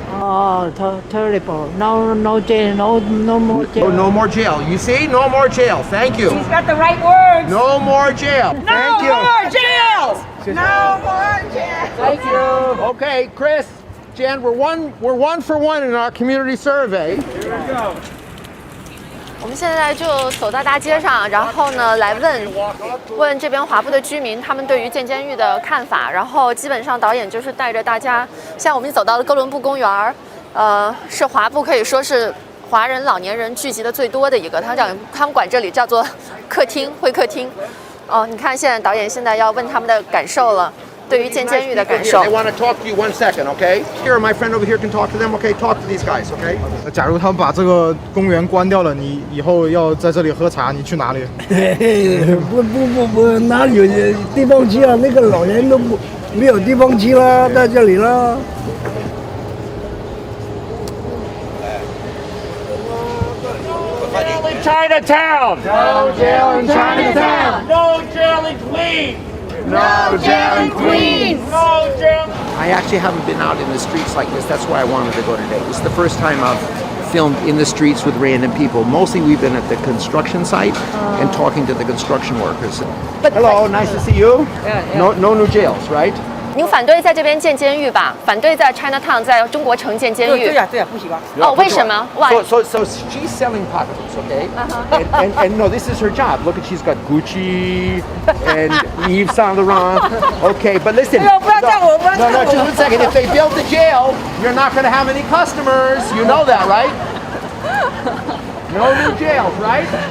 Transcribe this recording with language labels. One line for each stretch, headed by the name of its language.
English: Oh, terrible. No jail, no more jail. No more jail. You see? No more jail. Thank you. He's got the right words. No more jail. Thank you. No more jails. No more jails. Thank you. Okay, Chris, Jan, we're one for one in our community survey. Here we go.
Chinese: 我们现在就走到大街上，然后呢，来问这边华埠的居民他们对于建监狱的看法。然后基本上导演就是带着大家，现在我们走到了哥伦布公园，是华埠可以说是华人老年人聚集的最多的一个。他们管这里叫做客厅会客厅。哦，你看现在导演现在要问他们的感受了。对于建监狱的感受。
English: They want to talk to you 1 second, okay? Here, my friend over here can talk to them, okay? Talk to these guys, okay?
Chinese: 假如他们把这个公园关掉了，你以后要在这里喝茶，你去哪里？不，哪里有地方去啊？那个老人都没有地方去了，在这里了。
English: Chinatown. No jail in Chinatown. No jail in Queens. No jail in Queens. No jail. I actually haven't been out in the streets like this. That's why I wanted to go today. This is the first time I've filmed in the streets with random people. Mostly we've been at the construction site and talking to the construction workers. Hello, nice to see you. No new jails, right?
Chinese: 您反对在这边建监狱吧？反对在 Chinatown 在中国城建监狱？对呀，不喜欢。哦，为什么 ？
English: Why? So she's selling pocketbooks, okay? And no, this is her job. Look, she's got Gucci and Yves Saint Laurent. Okay, but listen. No, just 1 second. If they build the jail, you're not going to have any customers. You know that, right? No new jails, right?